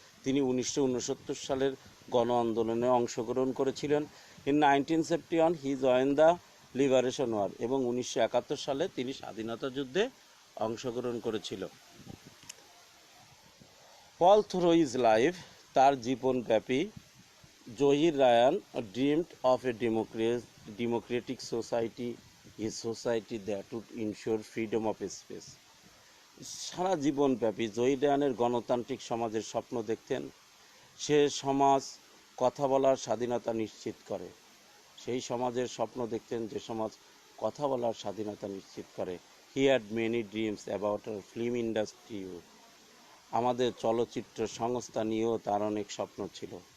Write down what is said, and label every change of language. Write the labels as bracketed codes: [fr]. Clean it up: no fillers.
[bn] তিনি 1969 সালের গণ আন্দোলনে অংশগ্রহণ করেছিলেন। [en] in 1971 he joined the liberation war, [bn] এবং 1971 সালে তিনি স্বাধীনতা যুদ্ধে অংশগ্রহণ করেছিল। [en] all through his life, [bn] তার জীবনব্যাপী [en] Zahir Raihan dreamed of a democratic society, a society that would ensure freedom of speech. [bn] সারা জীবনব্যাপী জহির রায়ানের গণতান্ত্রিক সমাজের স্বপ্ন দেখতেন। সে সমাজ কথা বলার স্বাধীনতা নিশ্চিত করে, সেই সমাজের স্বপ্ন দেখতেন যে সমাজ কথা বলার স্বাধীনতা নিশ্চিত করে। [en] he had many dreams about our film industry, [bn] আমাদের চলচ্চিত্র সংস্থা নিয়েও তার অনেক স্বপ্ন ছিল।